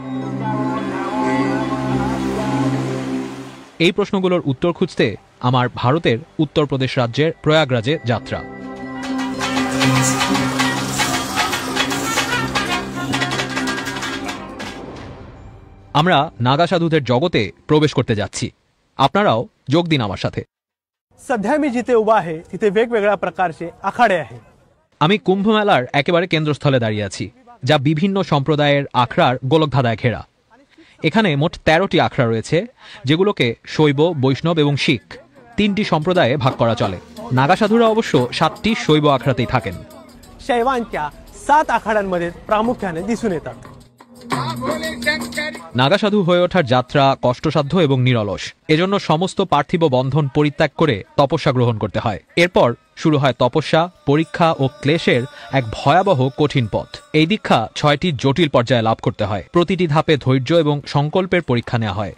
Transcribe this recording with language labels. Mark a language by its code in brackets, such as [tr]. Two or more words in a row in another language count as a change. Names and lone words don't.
[bn] এই প্রশ্নগুলোর উত্তর খুঁজতে আমার ভারতের উত্তরপ্রদেশ রাজ্যের প্রয়াগরাজে যাত্রা। আমরা নাগা সাধুদের জগতে প্রবেশ করতে যাচ্ছি। আপনারাও যোগ দিন আমার সাথে। [mr] सध्या मी जिथे उभा आहे तिथे वेगवेगळ्या प्रकारचे आखाडे आहे। [bn] আমি কুম্ভ মেলার একেবারে কেন্দ্রস্থলে দাঁড়িয়ে আছি, যা বিভিন্ন সম্প্রদায়ের আখড়ার গোলকধাঁধায় ঘেরা। এখানে মোট 13টি আখড়া রয়েছে, যেগুলোকে শৈব, বৈষ্ণব এবং শিখ তিনটি সম্প্রদায়ে ভাগ করা চলে। নাগা সাধুরা অবশ্য 7টি শৈব আখড়াতেই থাকেন। [mr] शैवांच्या 7 आखाड्यांमध्ये प्रामुख्याने दिसून येतात। [bn] নাগা সাধু হয়ে ওঠার যাত্রা কষ্টসাধ্য এবং নিরলস। এজন্য সমস্ত পার্থিব বন্ধন পরিত্যাগ করে তপস্যা গ্রহণ করতে হয়। এরপর শুরু হয় তপস্যা, পরীক্ষা ও ক্লেশের এক ভয়াবহ কঠিন পথ। এই দীক্ষা 6টি জটিল পর্যায়ে লাভ করতে হয়। প্রতিটি ধাপে ধৈর্য এবং সংকল্পের পরীক্ষা নেওয়া হয়।